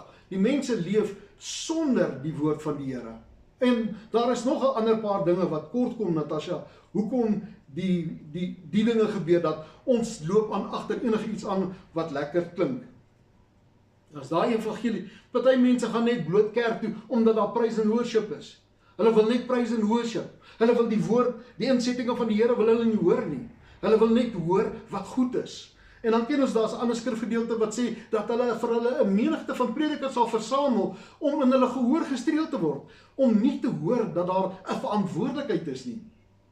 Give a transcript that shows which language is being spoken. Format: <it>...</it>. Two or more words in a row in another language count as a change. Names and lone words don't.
<af>Die mense leef sonder die woord van die Here. En daar is nog 'n ander paar dinge wat kort kom, Natasha. Hoekom die dinge gebeur dat ons loop aan agter enigiets aan wat lekker klink. As daai evangelie, party mense gaan net bloot kerk toe omdat daar</af> <en>praise and worship</en> <af>is. Hulle wil net</af> <en>praise and worship.</en> <af>Hulle wil die woord, die insettinge van die Here wil hulle nie hoor nie. Hulle wil net hoor wat goed is. En dan ken ons daar's 'n ander skrifgedeelte wat sê dat hulle vir hulle 'n menigte van predikers sal versamel om in hulle gehoor gestreel te word, om nie te hoor dat daar 'n verantwoordelikheid is nie.</af>